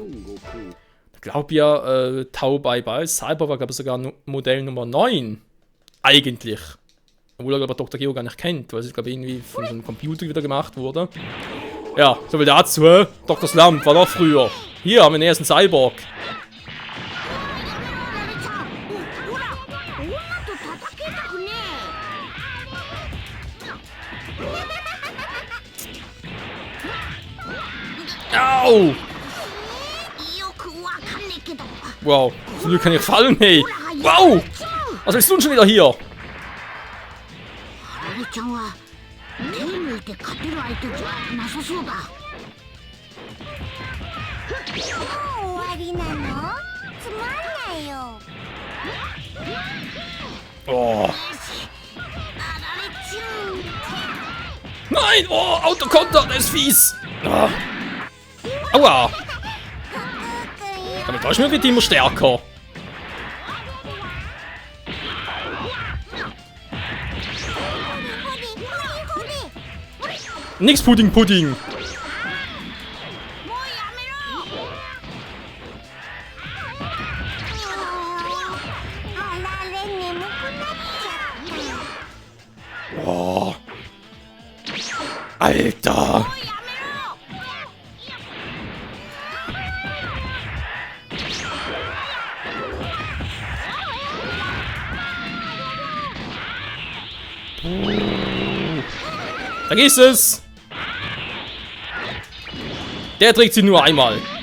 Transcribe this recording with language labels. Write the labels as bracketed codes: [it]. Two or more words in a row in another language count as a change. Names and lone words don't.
[de] Ich glaube ja, Tau Bai Bai Cyborg war, glaube ich, sogar Modell Nummer 9. Eigentlich. Obwohl er, glaube ich, Dr. Geo gar nicht kennt, weil es, glaube ich, irgendwie von so einem Computer wieder gemacht wurde. Ja, so viel dazu, Dr. Slump war noch früher. Hier haben wir den ersten Cyborg. [ja] オラ、女と戦いたくねえ。 [de] Au! [ja] よくわかんねえけど、 [de] Wow, zum Glück kann ich fallen, hey. Wow! Was willst du denn schon wieder hier? [ja] あられちゃんは手抜いて勝てる相手じゃなさそうだ。もう終わりなの？つまんないよ。 [de] Oh. [ja] あられちゃん。 [de] Nein! Oh, Autokonter, der ist fies! Ah. Aua! Damit täuschen wir immer stärker. Nix Pudding Pudding! [ja] もうやめろ。あられ眠くなっちゃった。 [de] Oh. Alter! [ja] もうやめろ。 [de] Vergiss es! Der trägt sie nur einmal.